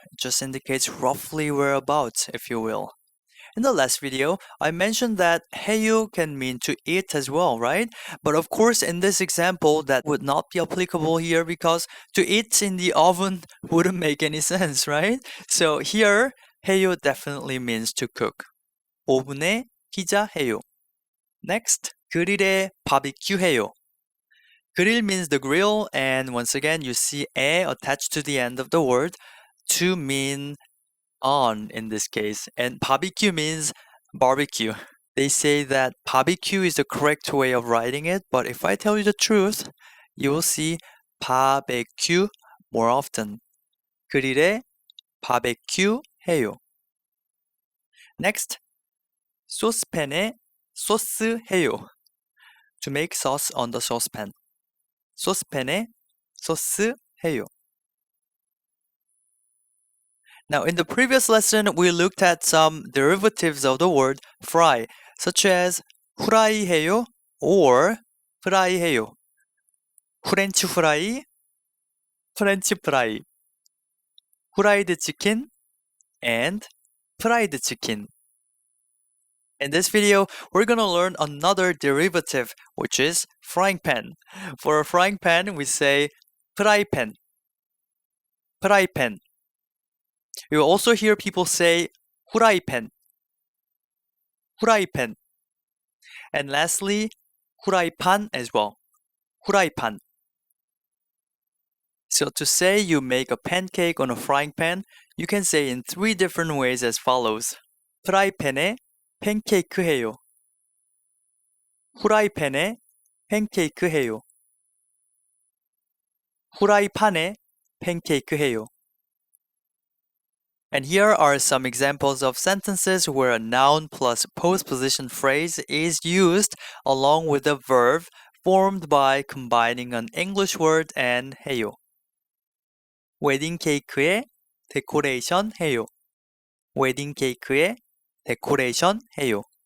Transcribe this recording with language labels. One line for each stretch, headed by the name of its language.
English: It just indicates roughly whereabouts, if you will. In the last video, I mentioned that 해요 can mean to eat as well, right? But of course, in this example, that would not be applicable here because to eat in the oven wouldn't make any sense, right? So here, 해요 definitely means to cook.
Korean: 오븐에 피자 해요. Next, 그릴에 바비큐 해요.
English: Grill means the grill, and once again, you see 에 attached to the end of the word to mean on in this case, and barbecue means barbecue. They say that barbecue is the correct way of writing it, but if I tell you the truth, you will see barbecue more often.
Korean: 그릴에 바베큐 해요. Next, 소스팬에 소스 해요.
English: To make sauce on the saucepan.
Korean: 소스팬에 소스 해요.
English: Now, in the previous lesson, we looked at some derivatives of the word fry, such as 후라이 해요 or 프라이 해요.
Korean: 프렌치 후라이, 프렌치 프라이. 후라이드 치킨 and 프라이드 치킨.
English: In this video, we're going to learn another derivative, which is frying pan. For a frying pan, we say 프라이팬, 프라이팬. You will also hear people say 후라이팬, 후라이팬. And lastly, 후라이판 as well, 후라이판. So to say you make a pancake on a frying pan, you can say in three different ways as follows.
Korean: 프라이팬에 팬케이크 해요. 후라이팬에 팬케이크 해요. 후라이판에 팬케이크 해요.
English: And here are some examples of sentences where a noun plus postposition phrase is used along with a verb formed by combining an English word and 해요.
Korean: 웨딩 케이크에 데코레이션 해요. 웨딩 케이크에 데코레이션 해요.